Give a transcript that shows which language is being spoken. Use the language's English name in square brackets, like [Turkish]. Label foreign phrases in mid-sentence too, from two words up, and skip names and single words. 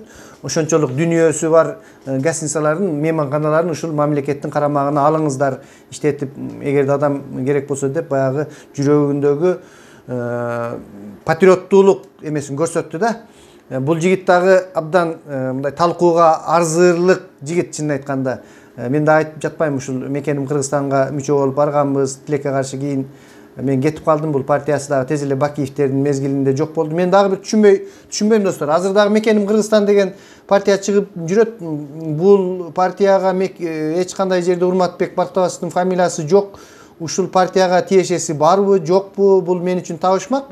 [Kyrgyz] Ошончолук дүнүйөсү бар гостиницалардын, мейманканаларын ушул мамлекеттин карамагына алыңыздар, иштетип, эгерде адам керек болсо деп баягы жүрөгүндөгү патриоттуулук эмесин көрсөттү да. Бул жигит дагы абдан мындай талкууга арзырлык жигит, чынын айтканда. Мен да айтып жатпайм, ушул Мекеним Кыргызстанга мүчө болуп барганбыз, тилекке каршы кийин Мен кетип калдым бул партиясы дагы тез эле Бакиевтердин мезгилинде жок болду. Мен дагы бир түшүнбөйм достор. Азыр дагы Мекеним Кыргызстан деген партия чыгып жүрөт. Бул партияга эч кандай жерде Урматбек Бактыбаевдин фамилиясы жок. Ушул партияга тиешеси барбы, жокпу? Бул мен үчүн табышмак.